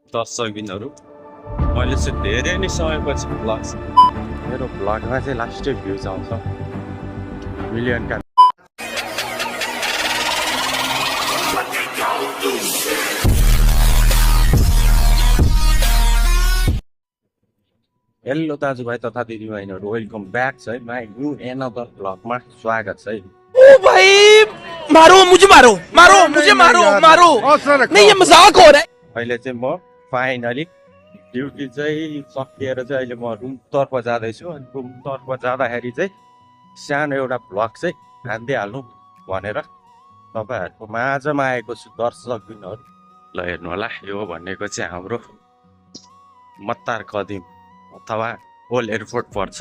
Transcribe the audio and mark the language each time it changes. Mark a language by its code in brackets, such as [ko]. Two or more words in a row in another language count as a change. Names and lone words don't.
[ne] दर्शकबिनहरू मैले चाहिँ धेरै नै समयपछि भ्लग मेरो भ्लगमा चाहिँ लास्टै भ्युज आउँछ मिलियनका। हेलो दाजुभाइ तथा दिदीबहिनीहरू, [en] welcome back [ne] छ है [en] my new another [ne] भ्लगमा स्वागत छ है। [hi] ओ भाई मारो मुझे, मारो मारो मुझे, मारो मारो नहीं, ये मजाक हो रहा है। [ne] अहिले चाहिँ म [en] finally duty [ne] चाहिँ सकिएर चाहिँ अहिले म रुमतर्फ जाँदैछु। अनि रुमतर्फ जाँदाखेरि चाहिँ सानो एउटा भ्लग चाहिँ हानिदिइहाल्नु भनेर तपाईँहरूको माझमा आएको छु दर्शकबिनहरू। ल हेर्नु होला, यो भनेको चाहिँ हाम्रो मत्तार कदिम अथवा [en] old airport [ne] पर्छ।